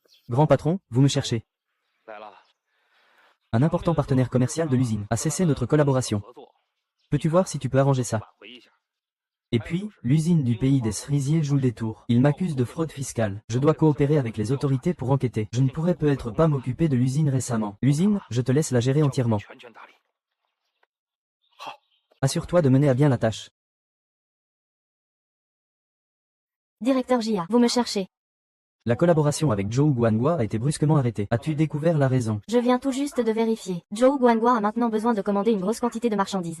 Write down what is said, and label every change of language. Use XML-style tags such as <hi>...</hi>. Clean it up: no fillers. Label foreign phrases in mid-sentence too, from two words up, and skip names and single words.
<fr>Grand patron, vous me cherchez.</fr> <zh>来了，</zh> <fr>Un important partenaire commercial de l'usine a cessé notre collaboration.</fr> <zh>合作，</zh> <fr>Peux-tu voir si tu peux arranger ça?</fr> <zh>挽回一下。</zh> <fr>Et puis, l'usine du pays des cerisiers joue des tours. Il m'accuse de fraude fiscale. Je dois coopérer avec les autorités pour enquêter. Je ne pourrais peut-être pas m'occuper de l'usine récemment. L'usine, je te laisse la gérer entièrement.</fr> <zh>全权打理。</zh> <fr>Assure-toi de mener à bien la tâche. Directeur Jia, vous me cherchez. La collaboration avec Zhou Guanghua a été brusquement arrêtée. As-tu découvert la raison? Je viens tout juste de vérifier. Zhou Guanghua a maintenant besoin de commander une grosse quantité de marchandises.</fr>